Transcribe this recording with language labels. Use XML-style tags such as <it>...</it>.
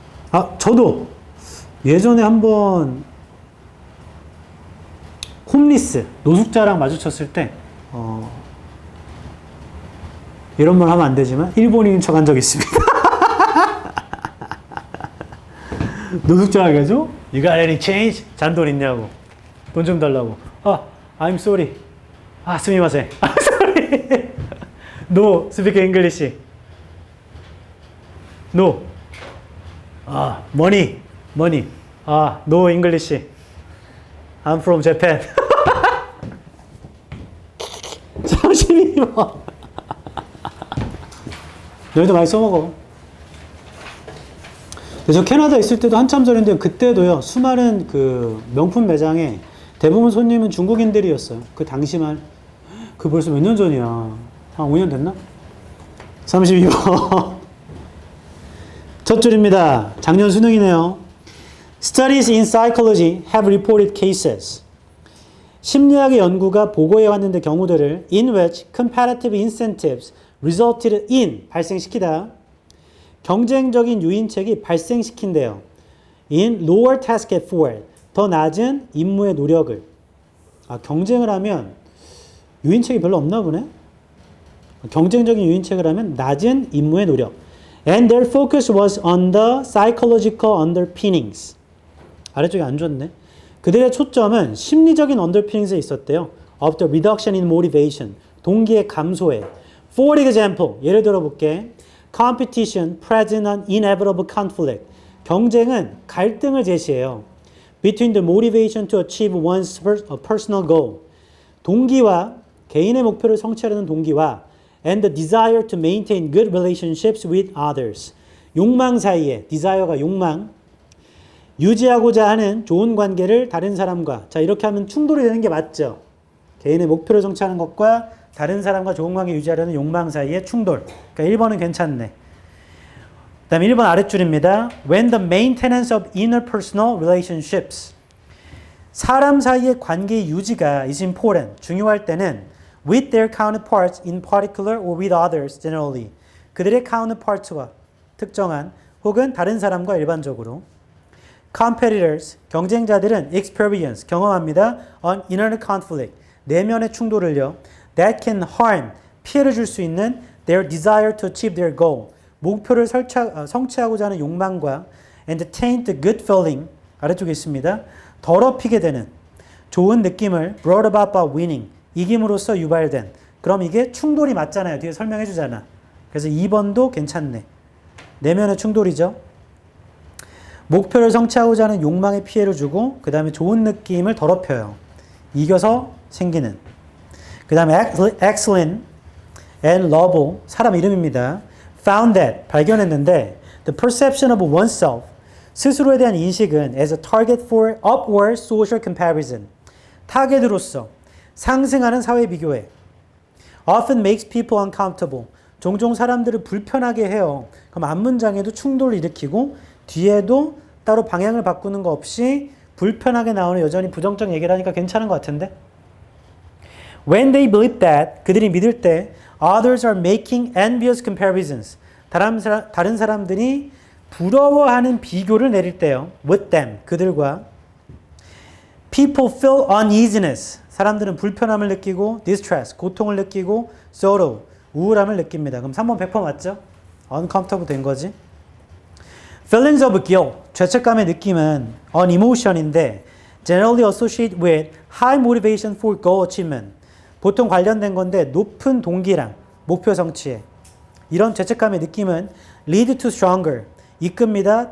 <ko>아, 저도 예전에 한번 홈리스, 노숙자랑 마주쳤을 때 이런 말 하면 안 되지만 일본인인 척 한 적이 있습니다. 노숙자가 그래가지고</ko> <en>You got any change?</en> <ko>잔돈 있냐고. 돈 좀 달라고. 아,</ko> <en>I'm sorry.</en> <ko>아,</ko> <ja>스미마세.</ja> <en>아, sorry. No, speak English. No. 아, money. 아, no English. I'm from Japan.</en> <ko>32번. 너희도 많이 써먹어. 저 캐나다 있을 때도 한참 전인데 그때도요 수많은 그 명품 매장에 대부분 손님은 중국인들이었어요. 그 당시만 그 벌써 몇 년 전이야. 한 5년 됐나? 32번. 첫 줄입니다. 작년 수능이네요.</ko> <en>Studies in psychology have reported cases.</en> <ko>심리학의 연구가 보고해 왔는데 경우들을</ko> <en>in which competitive incentives resulted in</en> <ko>발생시키다. 경쟁적인 유인책이 발생시킨대요.</ko> <en>in lower task effort</en> <ko>더 낮은 임무의 노력을. 아, 경쟁을 하면 유인책이 별로 없나 보네. 경쟁적인 유인책을 하면 낮은 임무의 노력.</ko> <en>And their focus was on the psychological underpinnings.</en> <ko>아래쪽에 안 좋네. 그들의 초점은 심리적인 underpinnings에 있었대요.</ko> <en>Of the reduction in motivation.</en> <ko>동기의 감소에.</ko> <en>For example,</en> <ko>예를 들어 볼게.</ko> <en>Competition present an inevitable conflict.</en> <ko>경쟁은 갈등을 제시해요.</ko> <en>Between the motivation to achieve one's personal goal.</en> <ko>동기와 개인의 목표를 성취하려는 동기와</ko> <en>and the desire to maintain good relationships with others.</en> <ko>욕망 사이에 desire가 욕망. 유지하고자 하는 좋은 관계를 다른 사람과 자 이렇게 하면 충돌이 되는 게 맞죠. 개인의 목표를 성취하는 것과 다른 사람과 좋은 관계 유지하려는 욕망 사이의 충돌. 그러니까 1번은 괜찮네. 그 다음에 1번 아랫줄입니다.</ko> <en>When the maintenance of interpersonal relationships.</en> <ko>사람 사이의 관계 유지가</ko> <en>is important.</en> <ko>중요할 때는</ko> <en>with their counterparts in particular or with others generally.</en> <ko>그들의 counterparts와 특정한 혹은 다른 사람과 일반적으로.</ko> <en>Competitors,</en> <ko>경쟁자들은</ko> <en>experience,</en> <ko>경험합니다.</ko> <en>On inner conflict, 내면의 충돌을요. That can harm, 피해를 줄 수 있는 their desire to achieve their goal, 목표를 성취하고자 하는 욕망과 and taint the good feeling, 아래쪽에 있습니다.</en> <ko>더럽히게 되는 좋은 느낌을</ko> <en>brought about by winning,</en> <ko>이김으로써 유발된. 그럼 이게 충돌이 맞잖아요. 뒤에 설명해 주잖아. 그래서 2번도 괜찮네. 내면의 충돌이죠. 목표를 성취하고자 하는 욕망에 피해를 주고 그 다음에 좋은 느낌을 더럽혀요. 이겨서 생기는. 그 다음에 excellent. and Lovell, 사람 이름입니다.</ko> <en>Found that, 발견했는데 the perception of oneself, 스스로에 대한 인식은 as a target for upward social comparison, 타겟으로서 상승하는 사회 비교에 often makes people uncomfortable, 종종 사람들을 불편하게 해요.</en> <ko>그럼 앞문장에도 충돌을 일으키고 뒤에도 따로 방향을 바꾸는 거 없이 불편하게 나오는 여전히 부정적 얘기를 하니까 괜찮은 것 같은데?</ko> <en>When they believe that,</en> <ko>그들이 믿을 때</ko> <en>others are making envious comparisons,</en> <ko>다른 사람들이 부러워하는 비교를 내릴 때요.</ko> <en>with them, 그들과 people feel uneasiness, 사람들은 불편함을 느끼고 distress, 고통을 느끼고 sorrow, 우울함을 느낍니다.</en> <ko>그럼 3번 100% 맞죠? uncomfortable 된 거지.</ko> <en>Feelings of guilt,</en> <ko>죄책감의 느낌은</ko> <en>an emotion인데 generally associated with high motivation for goal achievement, 보통 관련된 건데 높은 동기랑 목표 성취에 이런 죄책감의 느낌은 lead to stronger, 이끕니다.</en>